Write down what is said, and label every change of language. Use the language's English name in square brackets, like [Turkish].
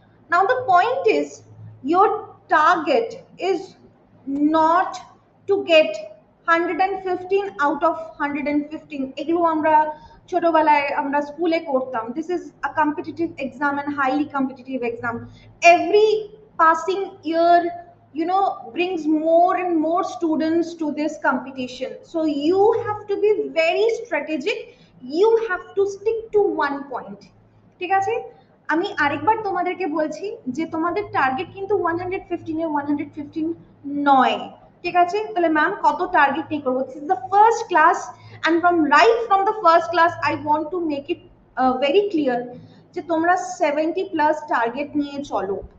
[English] Now the point is, your target is not to get 115 out of 115. [Bangla] এগুলো আমরা ছোটবেলায় আমরা স্কুলে করতাম। [English] This is a competitive exam and highly competitive exam. Every passing year, you know, brings more and more students to this competition. So you have to be very strategic. You have to stick to one point. [Bangla] ঠিক আছে, আমি আরেকবার তোমাদেরকে বলছি যে তোমাদের target কিন্তু 115 এ 115 নয়। ঠিক আছে, তাহলে ম্যাম কত টার্গেট নিয়ে করবো? [English] this is the first class, and from the first class I want to make it very clear [Bangla] যে তোমরা 70 প্লাস টার্গেট নিয়ে চলো।